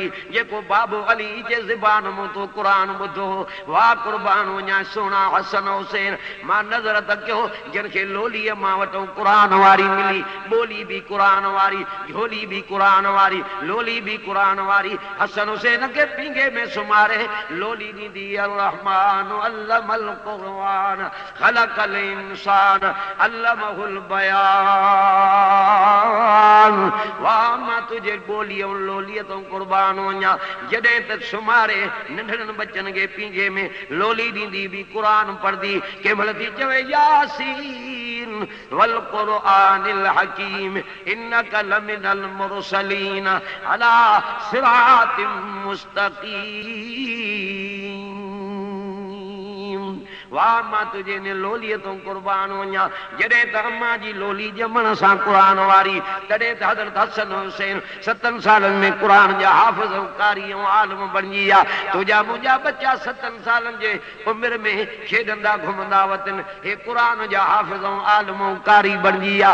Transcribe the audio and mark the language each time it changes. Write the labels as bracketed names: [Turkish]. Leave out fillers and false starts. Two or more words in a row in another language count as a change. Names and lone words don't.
[Sindhi] जेको बाबो अली जे ज़बान मां तो क़ुरान ॿुधो, वाह कुर्बान वञा सुहिणा हसन हुसैन। मां नज़र त कयो जिन खे लोलीअ मां वटो क़ुरान वारी मिली, ॿोली बि क़ुरान वारी, झोली बि क़ुरान वारी, लोली बि क़ुरान वारी। हसन हुसैन खे पिंगे में सुमारे लोली ॾींदी। [Arabic] الرحمن علم القرآن خلق الإنسان علمه البيان. [Sindhi] वाह मां तुझे ॿोलीअ लोलीअ तो क़ुर्बान वञा। जॾहिं त सुमारे नंढड़नि बच्चनि खे पिंगे में लोली ॾींदी बि क़ुरान पढ़दी। कंहिं महिल थी चवे [Arabic] يس والقرآن الحكيم إنك لمن المرسلين على صراط مستقيم. [Sindhi] वाह मां तुझे ने लोलीअ तो क़ुर्बान वञा। जॾहिं त अम्मा जी लोली ॼमण सां क़ुरान वारी, तॾहिं त हज़रत हसन हुसैन 7 सालनि में क़ुरान जा हाफ़िज़ कारी ऐं आलिम बणिजी विया। तुंहिंजा मुंहिंजा बच्चा 7 सालनि जे उमिरि में खेॾंदा घुमंदा वतिन, हे क़ुरान जा हाफ़िज़ ऐं आलिम कारी बणिजी विया।